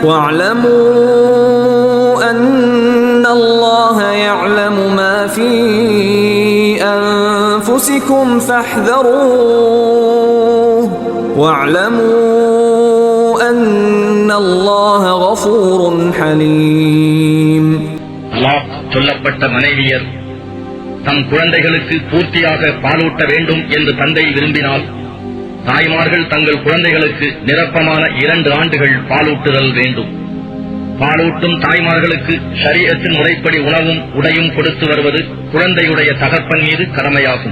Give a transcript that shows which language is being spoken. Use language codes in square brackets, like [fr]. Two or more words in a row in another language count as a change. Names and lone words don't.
[ar] واعلموا أن الله يعلم ما في أنفسكم فاحذروه واعلموا أن الله غفور حليم. [ta] சொல்லப்பட்ட மனைவியர் தம் குழந்தைகளுக்கு பூர்த்தியாக பாலூட்ட வேண்டும் என்று தந்தை விரும்பினால் தாய்மார்கள் தங்கள் குழந்தைகளுக்கு நிரப்பமான 2 ஆண்டுகள் பாலூட்டுதல் வேண்டும். பாலூட்டும் தாய்மார்களுக்கு ஷரீஅத்தின் முறைப்படி உணவும் உடையும் கொடுத்து வருவது குழந்தையுடைய தகப்பன் மீது கடமையாகும்.